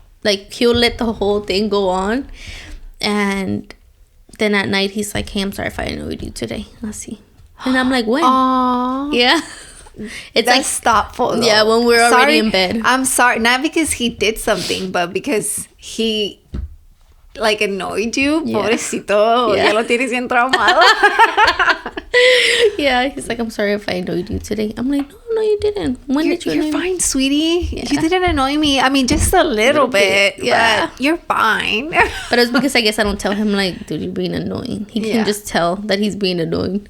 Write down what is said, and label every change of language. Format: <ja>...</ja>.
<en>Like, he'll let the whole thing go on, and then at night he's like, hey, I'm sorry if I annoyed you today.</en> <es>Así.</es> <en>And I'm like, when? Aww. Yeah. It's That's thoughtful, though. Yeah, when we're already in bed. I'm sorry, not because he did something, but because he like annoyed you.</en> <es>Pobrecito, ya lo tienes bien traumado.</es> <en>Yeah, he's like, I'm sorry if I annoyed you today. I'm like, no, you didn't. When did you annoy me? You're fine, sweetie. Yeah. You didn't annoy me. I mean, just a little bit. Yeah. But you're fine. But it's because I guess I don't tell him, like, dude, you're being annoying. He can just tell that he's being annoying,</en>